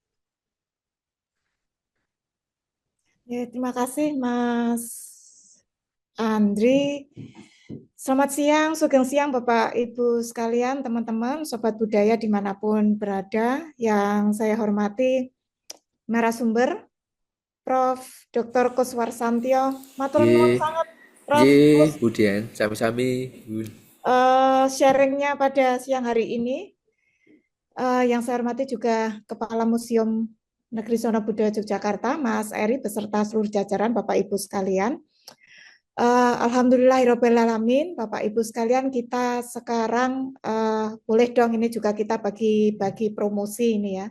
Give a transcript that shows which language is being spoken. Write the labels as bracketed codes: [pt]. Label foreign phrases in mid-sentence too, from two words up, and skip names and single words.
[id] Ya, terima kasih Mas Andri. Selamat siang, [jv] sugeng siang [id] Bapak Ibu sekalian, teman-teman, Sobat Budaya dimanapun berada. Yang saya hormati narasumber Prof. Dr. [jv] Kuswarsantyo. Matur nuwun [id] Nggih, sangat Prof. [jv] nggih, Bu Dian, sami-sami, Bu. [id] Sharingnya pada siang hari ini. Yang saya hormati juga Kepala Museum Negeri Sono Budaya Yogyakarta, Mas Eri, beserta seluruh jajaran Bapak Ibu sekalian. Alhamdulillahirobbilalamin, Bapak Ibu sekalian, kita sekarang boleh dong ini juga kita bagi promosi ini ya.